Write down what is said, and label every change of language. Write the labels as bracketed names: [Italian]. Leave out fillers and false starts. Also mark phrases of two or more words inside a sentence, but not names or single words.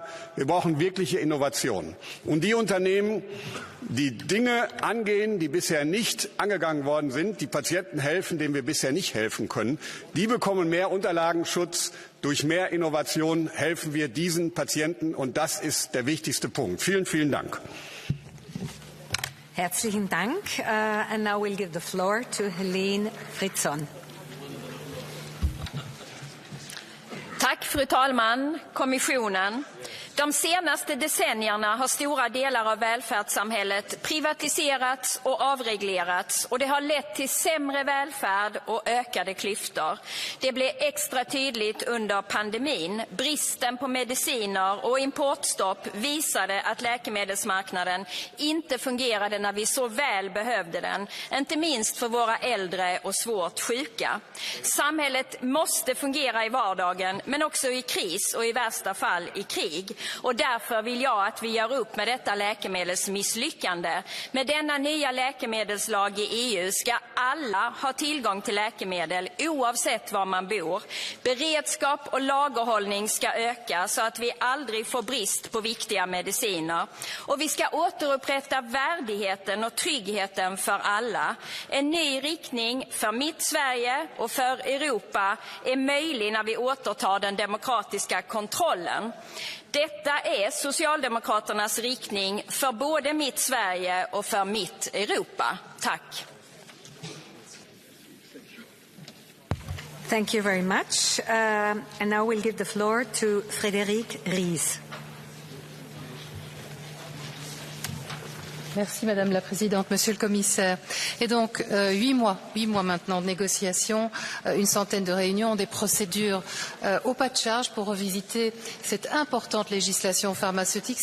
[German] Wir brauchen wirkliche Innovationen. Und die Unternehmen, die Dinge angehen, die bisher nicht angegangen worden sind, die Patienten helfen, denen wir bisher nicht helfen können, die bekommen mehr Unterlagenschutz. Durch mehr Innovation helfen wir diesen Patienten. Und das ist der wichtigste Punkt. Vielen, vielen Dank. Herzlichen Dank. [English] And now we'll give the floor to Helene Fritzon. [Swedish] Tack fru talman, kommissionen. De senaste decennierna har stora delar av välfärdssamhället privatiserats och avreglerats och det har lett till sämre välfärd och ökade klyftor. Det blev extra tydligt under pandemin. Bristen på mediciner och importstopp visade att läkemedelsmarknaden inte fungerade när vi så väl behövde den, inte minst för våra äldre och svårt sjuka. Samhället måste fungera i vardagen men också i kris och i värsta fall i krig. Och därför vill jag att vi gör upp med detta läkemedelsmisslyckande. Med denna nya läkemedelslag i EU ska alla ha tillgång till läkemedel oavsett var man bor. Beredskap och lagerhållning ska öka så att vi aldrig får brist på viktiga mediciner. Och vi ska återupprätta värdigheten och tryggheten för alla. En ny riktning för mitt Sverige och för Europa är möjlig när vi återtar den demokratiska kontrollen. Detta är Socialdemokraternas riktning för både mitt Sverige och för mitt Europa. Tack. [English] Thank you very much. And now we'll give the floor to Frédéric Ries. [French] Merci Madame la Présidente, Monsieur le Commissaire. Et donc, 8 mois maintenant de négociations, une centaine de réunions, des procédures au pas de charge pour revisiter cette importante législation pharmaceutique.